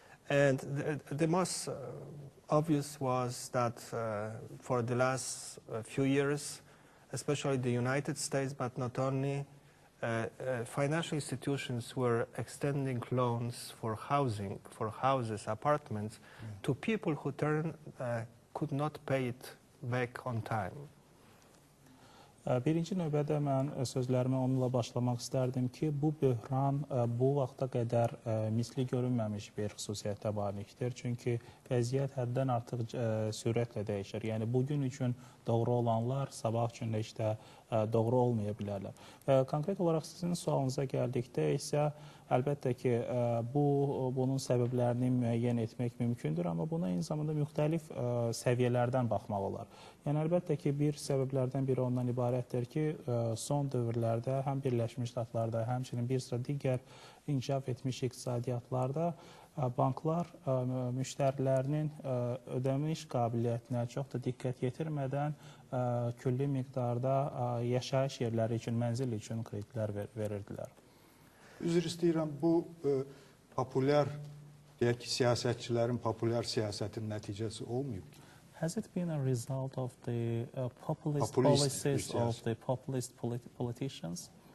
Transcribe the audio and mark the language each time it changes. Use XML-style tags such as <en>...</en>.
<en>And the most obvious was that for the last few years, especially the United States, but not only, financial institutions were extending loans for housing, for houses, apartments, to people who could not pay it back on time.</en> <az>Birinci növbədə mən sözlərimi onunla başlamaq istərdim ki, bu böhran bu vaxta qədər misli görünməmiş bir xüsusiyyətə malikdir. Çünki vəziyyət həddən artıq sürətlə dəyişir. Yəni, bugün üçün doğru olanlar sabah üçün də işte doğru olmaya bilərlər. Konkret olaraq sizin sualınıza gəldikdə isə əlbəttə ki, bunun səbəblərini müəyyən etmək mümkündür, amma buna eyni zamanda müxtəlif səviyyələrdən baxmaq olar. Yəni, əlbəttə ki, bir səbəblərdən biri ondan ibarətdir ki, son dövrlərdə həm Birləşmiş Ştatlarda, həmçinin bir sıra digər inkişaf etmiş iqtisadiyyatlarda banklar müştərilərinin ödəmiş qabiliyyətinə çox da diqqət yetirmədən külli miqdarda yaşayış yerləri üçün, mənzil üçün kreditlər verirdilər. Üzr istəyirəm, bu populyar deyək ki, siyasətçilərin populyar siyasətin nəticəsi olmayıb.</az> <en>Has it been a result of the populist Populist, policies yes. of the populist politicians?</en>